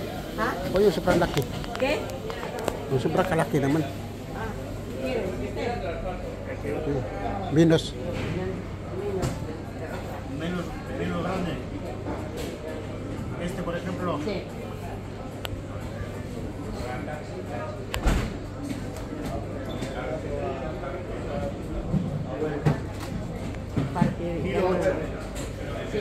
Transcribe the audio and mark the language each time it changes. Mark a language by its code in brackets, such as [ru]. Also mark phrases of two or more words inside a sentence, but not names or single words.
[tl] Ha? Huwag yung sobrang laki. Okay? Yung sobrang kalaki naman. [en] Ah, here. Minus. [es] Menos grande. Este, por ejemplo. Sí. Sí.